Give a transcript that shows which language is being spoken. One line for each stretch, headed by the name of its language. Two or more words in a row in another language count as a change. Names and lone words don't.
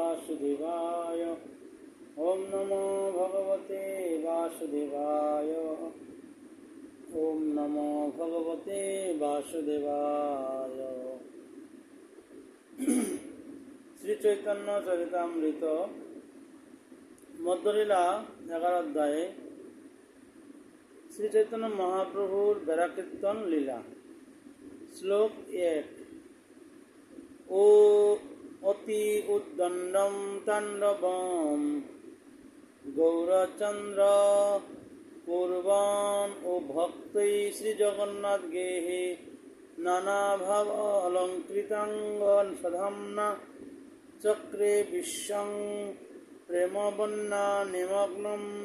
Sanskrit: वासुदेवाय। ओम नमो भगवते वासुदेवाय। ओम नमो भगवते वासुदेवाय।
Bangla: শ্রী চৈতন্য চরিতামৃত মধ্যলীলা 11 অধ্যায়ে শ্রী চৈতন্য মহাপ্রভুর বেড়াকীর্তন লীলা। শ্লোক 1।
Sanskrit: ও অতি উদ্দণ্ডম তাণ্ডবম গৌরচন্দ্র কুর্বাণ ও ভক্তৈ শ্রী জগন্নাথ গেহে নানা ভাব অলঙ্কৃতাঙ্গন সধাম্না চক্রে বিশ্বং প্রেমবন্যা নিমগ্নম।